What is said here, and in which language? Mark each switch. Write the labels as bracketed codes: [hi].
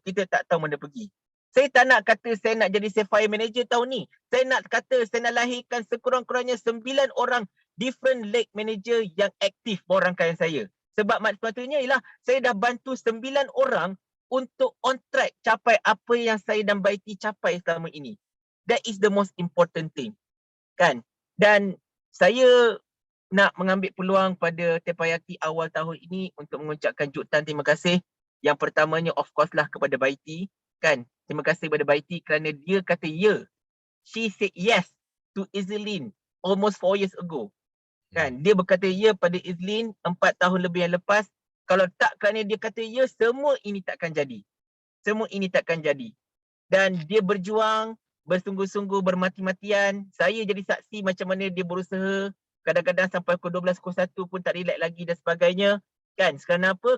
[ms] Kita tak tahu mana pergi. Saya tak nak kata saya nak jadi Sapphire Manager tahun ni. Saya nak kata saya nak lahirkan sekurang-kurangnya 9 orang different leg manager yang aktif bawah rangkaian saya. Sebab maksudnya ialah saya dah bantu 9 orang untuk on track capai apa yang saya dan Baiti capai selama ini. [en] That is the most important thing. [ms] Kan? Dan saya nak mengambil peluang pada Tepayaki awal tahun ini untuk mengucapkan jutaan terima kasih. Yang pertamanya [en] of course [ms] lah kepada Baiti. Kan? Terima kasih kepada Baiti kerana dia kata ya. [en] She said yes to Izlin almost 4 years ago. [ms] Kan? Dia berkata ya pada Izlin 4 tahun lebih yang lepas. Kalau tak kerana dia kata ya, semua ini takkan jadi. Semua ini takkan jadi. Dan dia berjuang, bersungguh-sungguh, bermati-matian. Saya jadi saksi macam mana dia berusaha. Kadang-kadang sampai pukul 12.01 pun tak relax lagi dan sebagainya. Kan? Kerana apa?